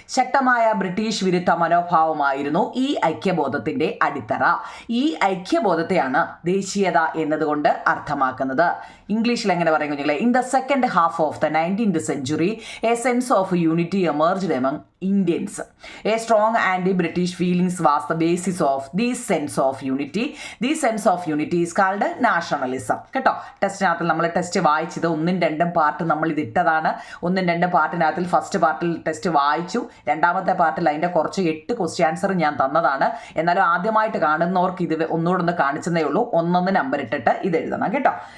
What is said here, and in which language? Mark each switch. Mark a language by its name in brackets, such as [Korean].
[Malayalam] ശക്തമായ ബ്രിട്ടീഷ് വിരുദ്ധ മനോഭാവമായിരുന്നു ഈ ഐക്യബോധത്തിൻ്റെ അടിത്തറ. ഈ ഐക്യബോധത്തെയാണ് ദേശീയത എന്നതുകൊണ്ട് അർത്ഥമാക്കുന്നത്. ഇംഗ്ലീഷിൽ എങ്ങനെ പറയും കുഞ്ഞുങ്ങളെ? [English] In the second half of the 19th century a sense of unity emerged among Indians. A strong anti-British feelings was the basis of this sense of unity. This sense of unity is called nationalism. [Malayalam] കേട്ടോ, ടെസ്റ്റിനകത്ത് നമ്മൾ test വായിച്ചത് 1ഉം 2ഉം part നമ്മൾ ഇതിട്ടതാണ്. 1ഉം 2ഉം പാർട്ടിനകത്തിൽ first പാർട്ടിൽ test വായിച്ചു, രണ്ടാമത്തെ പാർട്ടിൽ അതിൻ്റെ കുറച്ച് 8 ക്വസ്റ്റ്യൻ ആൻസർ ഞാൻ തന്നതാണ്. എന്നാലും ആദ്യമായിട്ട് കാണുന്നവർക്ക് ഇത് ഒന്നുകൂടെ ഒന്ന് കാണിച്ചതേ ഉള്ളൂ. ഒന്നൊന്ന് നമ്പർ ഇട്ടിട്ട് ഇത് എഴുതണം കേട്ടോ.